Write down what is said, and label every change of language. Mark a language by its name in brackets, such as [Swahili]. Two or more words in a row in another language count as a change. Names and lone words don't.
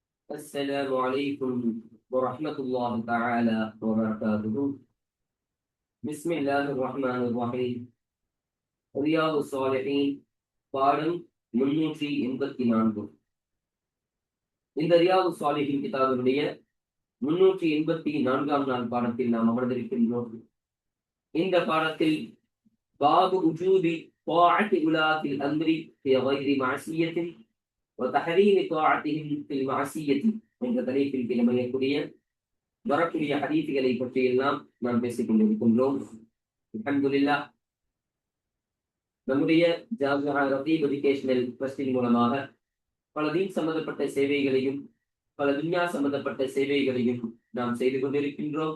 [Arabic] السلام عليكم ورحمة الله تعالى وبركاته. بسم الله الرحمن الرحيم. [Tamil] رياض الصالحين பாடம் 384. இந்த ரியாது சாலிஹின் கிதாபினுடைய 384ஆம் நாள் பாடத்தில் நாம் அமர்ந்திருக்கின்றோம். இந்த பாடத்தில் [Arabic] باب وجوب طاعة ولاة الأمر في غير معصية وتحريم طاعتهم في المعصية [Tamil] என்ற தலைப்பில் கிளமையக்கூடிய வரக்கூடிய ஹதீசுகளை பற்றியெல்லாம் நாம் பேசிக் கொண்டிருக்கின்றோம். அல்ஹம்துலில்லாஹ், நம்முடைய ஜாமியா ரதீப் எஜுகேஷனல் ட்ரஸ்டின் மூலமாக பல தீன் சம்பந்தப்பட்ட சேவைகளையும் பல துன்யா சம்பந்தப்பட்ட சேவைகளையும் நாம் செய்து கொண்டிருக்கின்றோம்.